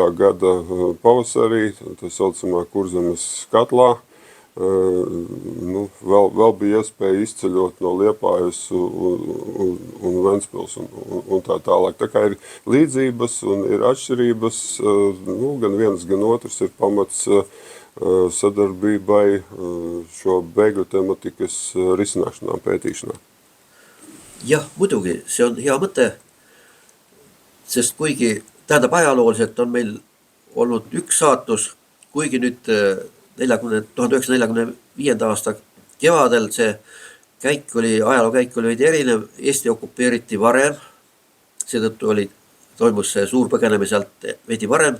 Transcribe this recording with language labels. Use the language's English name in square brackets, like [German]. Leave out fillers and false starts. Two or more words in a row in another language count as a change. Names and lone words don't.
[Latvian] gada pavasarī, tā saucamā Kurzemes katlā, vēl bija iespēja izceļot no Liepājas un Ventspils un tā tālāk. Tā kā ir līdzības un ir atšķirības, gan viens, gan otrs ir pamats sadarbībai šo bēgļu tematikas risināšanā, pētīšanā. [Estonian] Jah, muidugi, see on hea mõte, sest kuigi tähendab ajalooliselt on meil olnud üks saatus, kuigi nüüd 1945. aasta kevadel see ajaloo käik oli veidi erinev, Eesti okupeeriti varem, seetõttu toimus see suur põgenemine sealt veidi varem.